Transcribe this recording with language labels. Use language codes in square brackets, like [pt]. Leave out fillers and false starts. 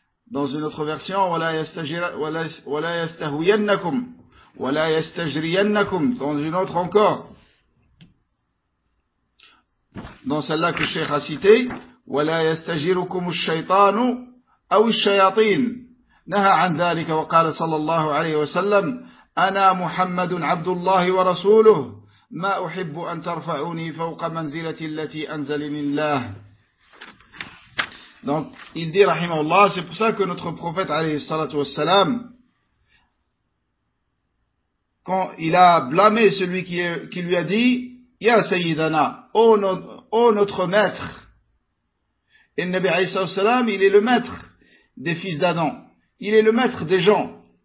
[fr] Dans une autre version, [ar] ولا يستهوينكم وَلَا يَسْتَجْرِيَنَّكُمْ [fr] Dans une autre encore. Dans celle-là que le Cheikh a cité, [ar] وَلَا يَسْتَجِرُكُمُ الشَّيْطَانُ أَوْ الشَّيَاطِينَ نَهَا عَنْ ذَلِكَ وَقَالَ صَلَى اللَّهُ عَلَيْهِ وَسَلَّمَ أَنَا مُحَمَّدٌ عَبْدُ اللَّهِ وَرَسُولُهُ مَا أُحِبُّ أَنْ تَرْفَعُونِي فَوْقَ مَنْزِلَةِ الَّتِي أَنْزَلَنِي اللَّهُ. [fr] Donc, il dit, rahimahullah, c'est pour ça que notre prophète, alayhi salatu wassalam, quand il a blâmé celui qui lui a dit, Ya Sayyidana, ô notre maître, et le Nabi, alayhi salam, il est le maître des fils d'Adam, il est le maître des gens,